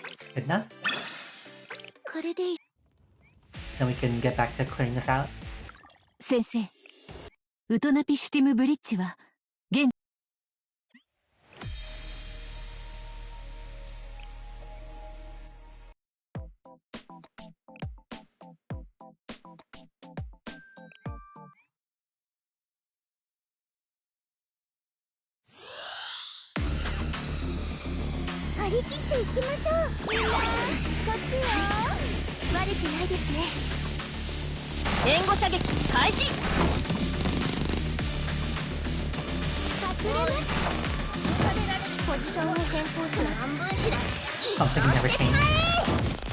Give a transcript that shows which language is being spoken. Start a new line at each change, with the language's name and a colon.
English: Good enough? Then we can get back to clearing this out.
Japanese: 先生、ウトナピシュティムブリッジは現張り切っていきましょう。みんなこっちよ。悪くないですね。援護射撃開始。隠れます。ポジションを変更します。半分しない。
English: Something never changed.